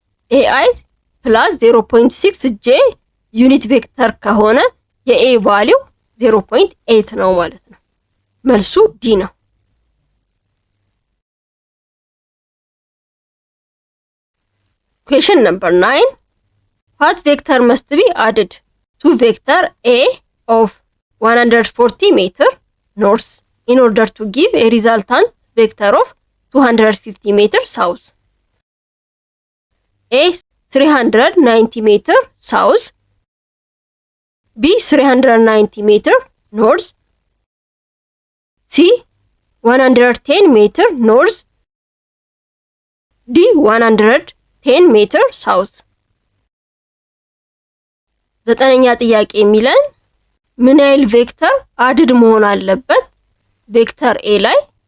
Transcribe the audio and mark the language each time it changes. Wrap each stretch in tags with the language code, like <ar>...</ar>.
<am>ኤአይ ፕላስ 0.6 ጄ ዩኒት ቬክተር ከሆነ የኤ ቫልዩ 0.8 ነው ማለት ነው። መልሱ ዲ ነው።</am> <en>Question number 9. What vector must be added to vector A of 140 meter north in order to give a resultant vector of 250 meter south? A 390 meter south, B 390 meter north, C 110 meter north, D 110</en> <am>ሜትር ሳውዝ። ዘጠነኛ ጥያቄ የሚለን ምን ያህል ቬክተር አድድ መሆን አለበት ቬክተር ኤ ላይ?</am>